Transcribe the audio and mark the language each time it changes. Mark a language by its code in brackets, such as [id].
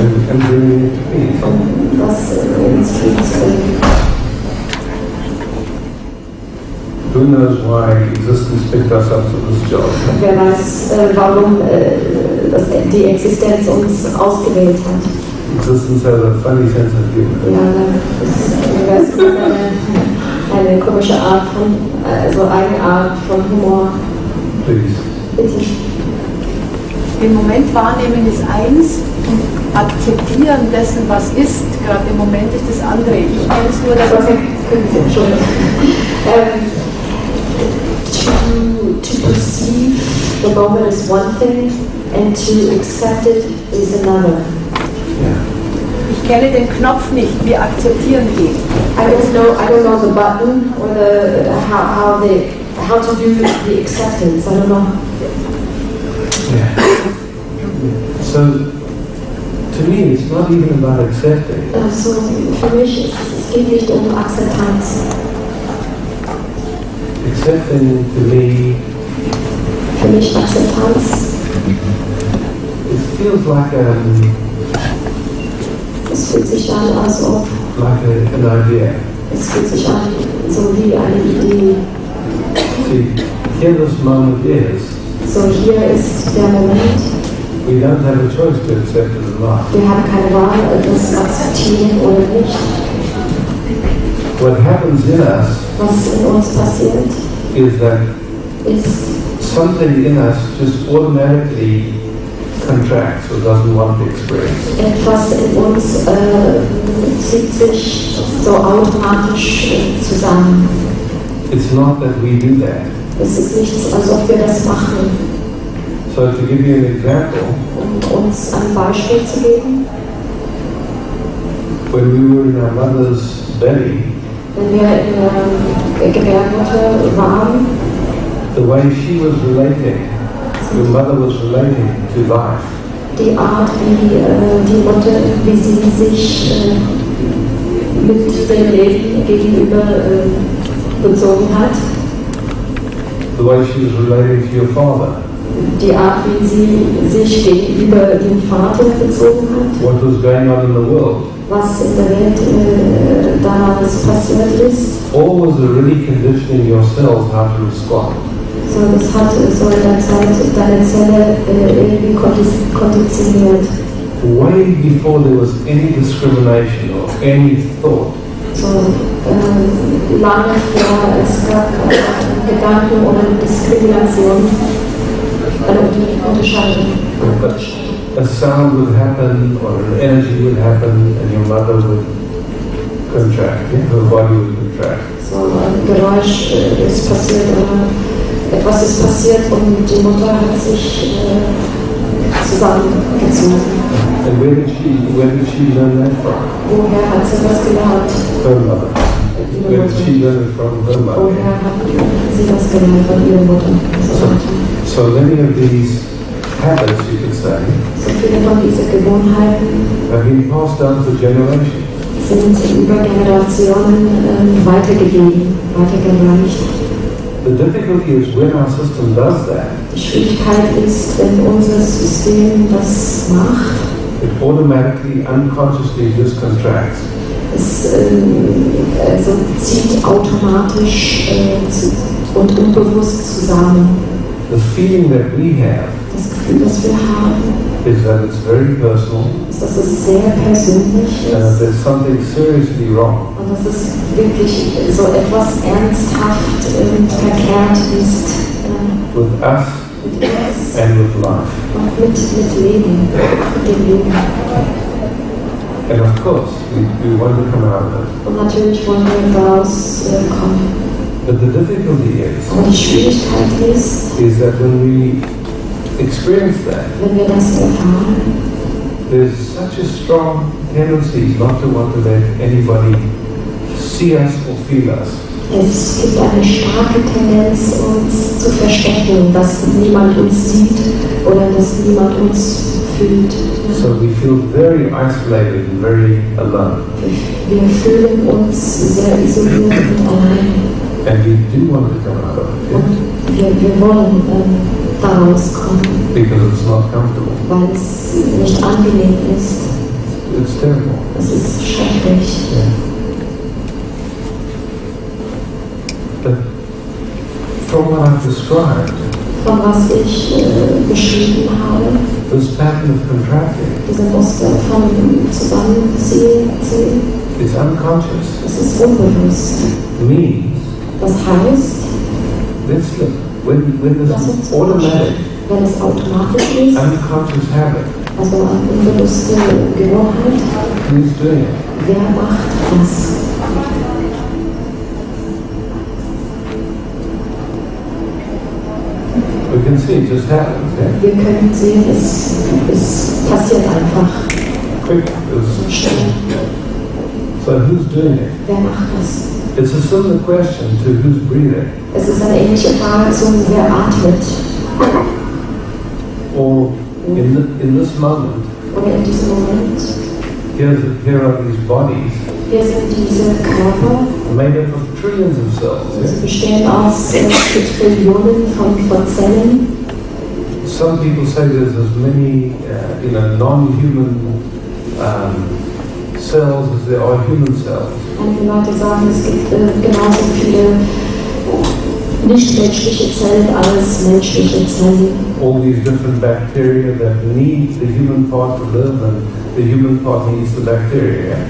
[en] And bringing it to peace. [de] Um das ins Frieden zu bringen. [en] Who knows why existence picked us up for this job? [de] Wer weiß, warum die Existenz uns ausgewählt hat. [en] Existence has a funny sense of humor. [de] Ja, das Universum hat eine komische Art von, eigene Art von Humor. [en] Please. [de] Bitte. Im Moment wahrnehmen ist eins und akzeptieren dessen, was ist, gerade im Moment ist das andere. Ich nenne es nur, dass [en] to perceive the moment is one thing and to accept it is another. Yeah. [de] ich Ich kenne den Knopf nicht, wir akzeptieren ihn. [en] I don't know the button or how to do the acceptance. I don't know. Yeah. So, to me, it's not even about accepting. [de] Also für mich es geht nicht um Akzeptanz. [en] Accepting to me, [de] für mich Akzeptanz. [en] It feels like [de] Es fühlt sich an, als ob [en] an idea. [de] es fühlt sich an, so wie eine Idee. [en] See, here this moment is. [de] So hier ist der Moment. [en] We don't have a choice to accept it or not. [de] Wir haben keine Wahl, das akzeptieren oder nicht. [en] What happens in us [de] Was in uns passiert, [en] is that [de] ist [en] something in us just automatically contracts or doesn't want to experience. [de] etwas in uns zieht sich so automatisch zusammen. [en] It's not that we do that. [de] Es ist nichts, als ob wir das machen. [en] So to give you an example, [de] Um uns ein Beispiel zu geben, [en] when we were in our mother's belly, [de] wenn wir in der Gebärmutter waren, [en] the way she was relating, your mother was relating to life, [de] die Art, wie die Mutter, wie sie sich mit dem Leben gegenüber bezogen hat, [en] the way she was relating to your father, [de] die Art, wie sie sich gegenüber dem Vater bezogen hat, [en] what was going on in the world, [de] was in der Welt damals passiert ist. [en] all was already conditioning your cells how to respond. [de] So, das hat so in der Zeit deine Zelle irgendwie konditioniert. [en] Way before there was any discrimination or any thought, [de] So, lange vor es gab Gedanken oder Diskrimination, Unterscheidung. [en] a sound would happen or an energy would happen and your mother would contract, her body would contract. [de] So ein Geräusch ist passiert oder etwas ist passiert und die Mutter hat sich zusammengezogen. [en] And where did she learn that from? [de] Woher hat sie das gelernt? [en] Her mother. Where did she learn it from? Her mother. [de] Woher hat sie das gelernt von ihrer Mutter? [en] So many of these habits, you could say, [de] So viele von diesen Gewohnheiten [en] have been passed down for generations. [de] sind über Generationen weitergegeben, weitergereicht. [en] The difficulty is when our system does that, [de] Die Schwierigkeit ist, wenn unser System das macht, [en] it automatically, unconsciously just contracts. [de] es also zieht automatisch und unbewusst zusammen. [en] The feeling that we have [de] Das Gefühl, das wir haben, [en] is that it's very personal, [de] ist, dass es sehr persönlich ist [en] there's something seriously wrong. [de] und dass es wirklich so etwas ernsthaft verkehrt ist [en] With us [de] mit uns [en] and with life. [de] und mit Leben, mit dem Leben. [en] And of course, we want to come out of it. [de] Und natürlich wollen wir daraus kommen. [en] But the difficulty [de] Aber die Schwierigkeit ist, [en] is that when we experience that, [de] wenn wir das erfahren, [en] there's such a strong tendency not to want to let anybody see us or feel us. [de] es gibt eine starke Tendenz, uns zu verstecken, dass niemand uns sieht oder dass niemand uns fühlt. [en] So we feel very isolated and very alone. [de] Wir fühlen uns sehr isoliert und allein. [en] And we do want to come out of it, [de] Und wir wollen daraus kommen, [en] because it's not comfortable. [de] weil es nicht angenehm ist. [en] It's terrible. [de] Es ist schrecklich. [en] Yeah. But from what I've described, [de] Von was ich beschrieben habe, [en] this pattern of contracting [de] diese Muster von Zusammenziehen, [en] is unconscious. [de] es ist unbewusst. [en] Means, [de] Das heißt, [en] let's look, when [de] lass [en] this [de] uns [en] automatic, [de] wenn es automatisch ist, [en] unconscious habit, [de] also eine unbewusste Gewohnheit, [en] who's doing it? [de] wer macht das? [en] We can see it just happens, yeah? [de] Wir können sehen, es passiert einfach. [en] quick. [de] so schnell. [en] So who's doing it? [de] Wer macht das? [en] It's a similar question to who's breathing. [de] Es ist eine ähnliche Frage zum wer atmet. [en] Or in this moment, [de] Oder in diesem Moment. [en] here are these bodies [de] Hier sind diese Körper. [en] made up of trillions of cells. [de] Sie bestehen aus Trillionen von Zellen. [en] Some people say there's as many non-human cells as there are human cells. [de] Einige Leute sagen, es gibt genauso viele nichtmenschliche Zellen als menschliche Zellen. [en] All these different bacteria that need the human part to live, and the human part needs the bacteria.